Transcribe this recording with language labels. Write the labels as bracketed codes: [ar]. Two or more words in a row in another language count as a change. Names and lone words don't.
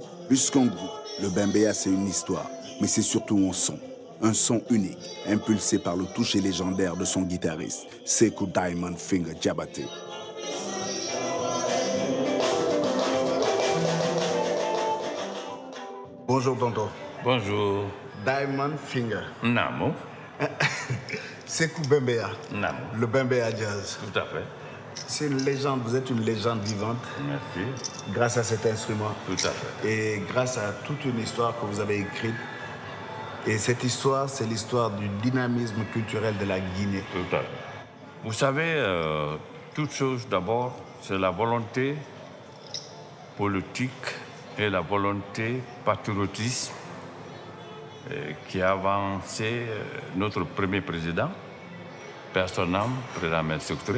[fr] Plus qu'un groupe, le Bembeya c'est une histoire, mais c'est surtout un son unique, impulsé par le toucher légendaire de son guitariste, Sekou Diamond Finger Diabaté. Bonjour tonton. Bonjour. Diamond Finger. Namo. Sekou Bembeya. Namo. Le Bembeya Jazz. Tout à fait. C'est une légende, vous êtes une légende vivante. Merci. Grâce à cet instrument. Tout à fait. Et grâce à toute une histoire que vous avez écrite. Et cette histoire, c'est l'histoire du dynamisme culturel de la Guinée. Tout à fait. Vous savez, toute chose d'abord, c'est la volonté politique et la volonté patriotisme qui a avancé notre premier président, père son âme, président Sékou Touré.